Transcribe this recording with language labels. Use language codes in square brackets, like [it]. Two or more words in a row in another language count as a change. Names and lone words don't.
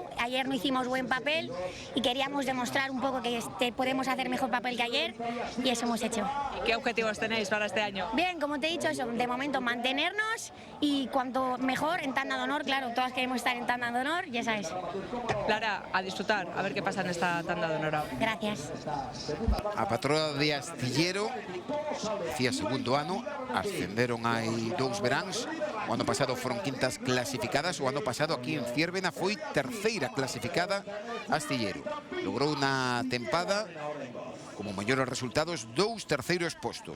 [es] Ayer no hicimos buen papel y queríamos demostrar un poco que podemos hacer mejor papel que ayer y eso hemos hecho. ¿Y qué objetivos tenéis para este año? Bien, como te he dicho, eso, de momento mantenernos y cuanto mejor en tanda de honor, claro, todas queremos estar en tanda de honor, ya sabes. Lara, a disfrutar, a ver qué pasa en esta tanda de honor. Gracias. [gl] A patroa de Astillero, decía segundo ano, ascenderon hai 2 veráns. O ano pasado foron quintas clasificadas, o ano pasado aquí en Fiérvena foi terceira clasificada Astillero. Logrou na tempada como maiores resultados 2 terceiros postos.